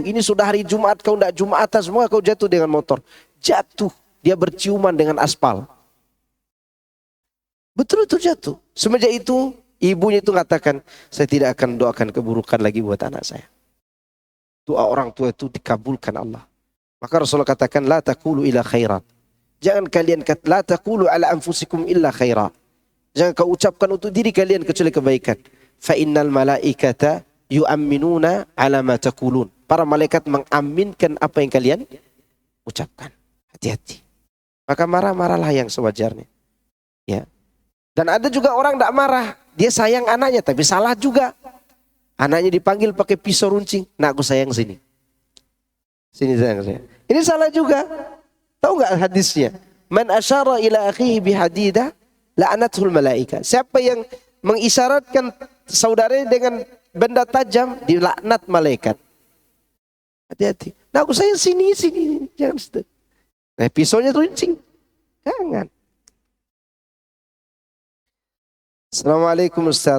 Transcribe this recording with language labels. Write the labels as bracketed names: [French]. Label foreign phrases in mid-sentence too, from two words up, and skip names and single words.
[Indonesian] Ini sudah hari Jumat, kau tidak Jumatan, semoga kau jatuh dengan motor. Jatuh, dia berciuman dengan aspal. Betul-betul jatuh. Semenjak itu, ibunya itu mengatakan, saya tidak akan doakan keburukan lagi buat anak saya. Doa orang tua itu dikabulkan Allah. Maka Rasulullah katakan, [Arabic] لا تقولوا إلا خيرا. [Indonesian] Jangan kalian kata, [Arabic] لا تقولوا على أنفسكم إلا خيرا. [Indonesian] Jangan kau ucapkan untuk diri kalian kecuali kebaikan. [Arabic] فإن الملائكة يؤمنون على ما تقولون. [Indonesian] Para malaikat mengaminkan apa yang kalian ucapkan. Hati-hati. Maka marah-marahlah yang sewajarnya. Ya. Dan ada juga orang tidak marah. Dia sayang anaknya tapi salah juga. Anaknya dipanggil pakai pisau runcing. Nak aku sayang sini. Sini sayang saya. Ini salah juga. Tahu nggak hadisnya? [Arabic] من أشار إلى أخيه بحديدة لعنته الملائكة. [Indonesian] Siapa yang mengisyaratkan saudaranya dengan benda tajam dilaknat malaikat. Hati-hati. Nah aku sayang sini. Jangan situ. Nah pisaunya runcing. Jangan. Assalamualaikum Ustaz.